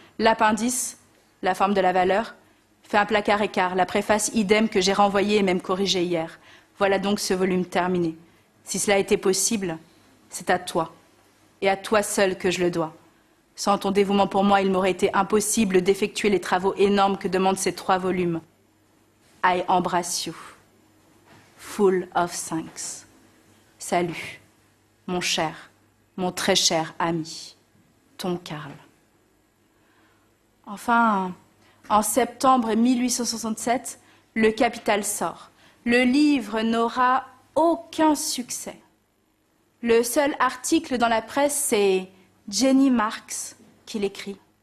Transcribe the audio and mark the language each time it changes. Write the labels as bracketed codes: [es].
[fr] L'appendice, la forme de la valeur, fait un placard écart, la préface idem que j'ai renvoyée et même corrigée hier. Voilà donc ce volume terminé. Si cela était possible, c'est à toi, et à toi seul que je le dois. Sans ton dévouement pour moi, il m'aurait été impossible d'effectuer les travaux énormes que demandent ces 3 volumes. [en] I embrace you, full of thanks. [fr] Salut, mon cher, mon très cher ami, ton Karl. Enfin, en septembre 1867, le Capital sort. Le livre n'aura aucun succès. Le seul article dans la presse, c'est Jenny Marx qui l'écrit.